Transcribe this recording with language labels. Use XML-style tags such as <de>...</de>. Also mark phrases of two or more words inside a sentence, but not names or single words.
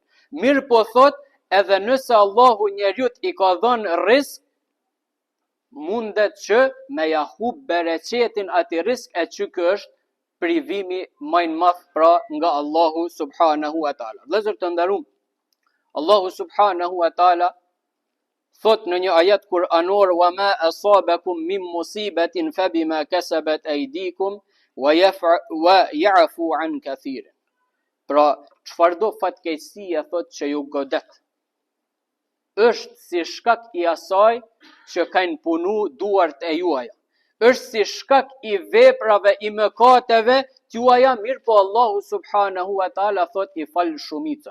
<sq>Mirë po thot, edhe nëse Allahu njeriu i ka dhënë risk, mundet që me ja hub bereqetin atij risk, e që ky është privimi më i madh pra nga Allahu</sq> <ar>سبحانه وتعالى.</ar> <sq>Vëllezër të nderuam, Allahu</sq> <ar>سبحانه وتعالى</ar> <sq>thot në një ajet kuranor,</sq> <ar>وما أصابكم من مصيبة فبما كسبت أيديكم ويعفو عن كثير.</ar> <sq>Pra, çfarëdo fatkeqësie thot që ju godet, është si shkak i asaj që kanë punu duart e juaja. Është si shkak i veprave, i mëkateve tuaja, mirë po Allahu</sq> <ar>سبحانه وتعالى</ar> <sq>thot i fal shumicën.</sq>